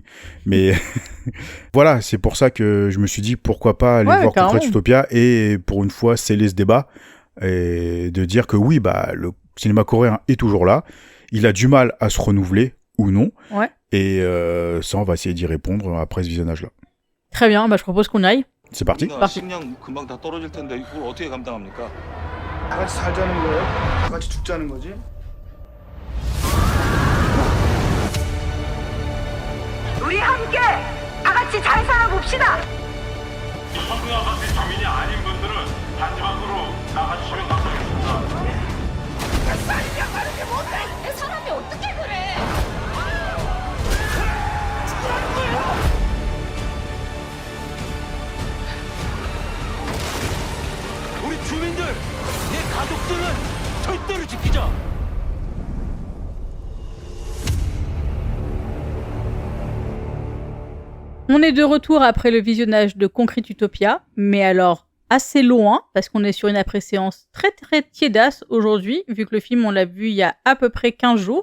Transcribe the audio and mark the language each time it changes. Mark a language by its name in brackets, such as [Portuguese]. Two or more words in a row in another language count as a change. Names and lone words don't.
[French] Mais voilà, c'est pour ça que je me suis dit pourquoi pas aller voir Concrete Utopia et pour une fois sceller ce débat et de dire que oui, bah le cinéma coréen est toujours là. Il a du mal à se renouveler ou non. Et ça, on va essayer d'y répondre après ce visionnage-là. Très bien, bah je propose qu'on y aille. C'est parti. [Korean] 식량 금방 다 떨어질 텐데 이걸 어떻게 감당합니까? 다 같이 살자는 거예요? 다 같이 죽자는 거지? 우리 함께 다 같이 잘 살아봅시다. 성부와 같은 주민이 아닌 분들은 단지 밖으로 나가주시면 감사하겠습니다. 사람이 어떻게 그래? 우리 주민들, 내 가족들은 절대로 지키자. [French] On est de retour après le visionnage de Concrete Utopia, mais alors assez loin, parce qu'on est sur une après-séance très très tiédasse aujourd'hui, vu que le film on l'a vu il y a à peu près 15 jours.